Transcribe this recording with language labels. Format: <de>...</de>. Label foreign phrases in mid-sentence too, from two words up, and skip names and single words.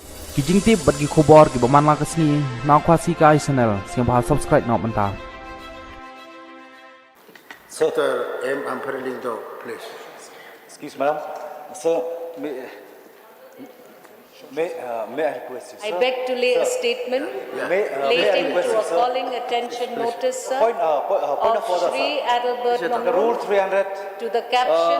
<kha>Kijing tip bagi khobor ki baman la kasni na kwasi ka channel siang bahal subscribe na mnta.</kha> <en>Sir, M. Amparalindo, please. Excuse madam. Sir, may I request you, sir? I beg to lay a statement relating to a calling attention notice, sir, Point of order, Shri sir. Adelbert The Mamru rule 300. to the caption,</en>